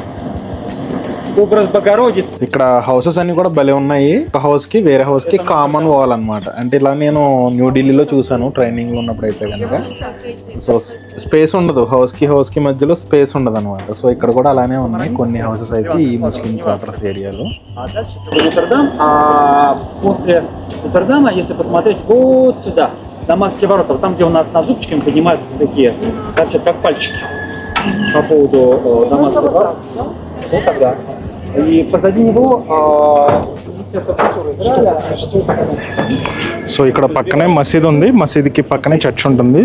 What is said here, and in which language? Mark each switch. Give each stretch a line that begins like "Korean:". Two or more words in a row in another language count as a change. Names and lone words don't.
Telugu: ఇక్కడ హౌసెస్ అన్ని కూడా భలే ఉన్నాయి. ఒక హౌస్ కి వేరే హౌస్ కి
English: common wall
Telugu: అన్నమాట. అంటే ఇలా నేను న్యూఢిల్లీలో చూసాను ట్రైనింగ్ లో ఉన్నప్పుడు అయితే కనుక. సో స్పేస్ ఉండదు, హౌస్ కి మధ్యలో స్పేస్ ఉండదు అనమాట. సో ఇక్కడ కూడా అలానే ఉన్నాయి కొన్ని హౌసెస్ అయితే ఈ ముస్లిం క్వార్టర్స్ ఏరియాలో.
Russian: Нотр-Дама, если посмотреть вот сюда, Дамасские ворота, там, где у нас на зубчиками поднимаются такие, как пальчики по поводу Дамасских ворот. Вот тогда. И позади него
Telugu: సో ఇక్కడ పక్కనే మసీద్ ఉంది, మసీద్కి పక్కనే చర్చ్ ఉంటుంది.